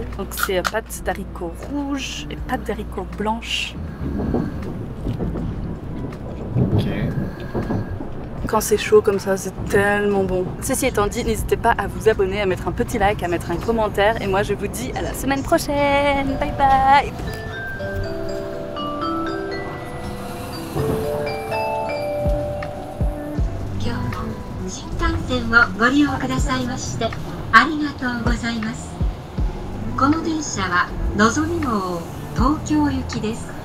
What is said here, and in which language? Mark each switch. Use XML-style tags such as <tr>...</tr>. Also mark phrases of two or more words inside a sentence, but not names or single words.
<fr>Donc c'est pâte d'haricots rouges et pâte d'haricots blanches. Ok. Quand c'est chaud comme ça, c'est tellement bon. Ceci étant dit, n'hésitez pas à vous abonner, à mettre un petit like, à mettre un commentaire. Et moi, je vous dis à la semaine prochaine.</fr> <en>Bye bye.</en> <ja>新幹線をご利用くださいましてありがとうございます。この電車はのぞみ号東京行きです。</ja>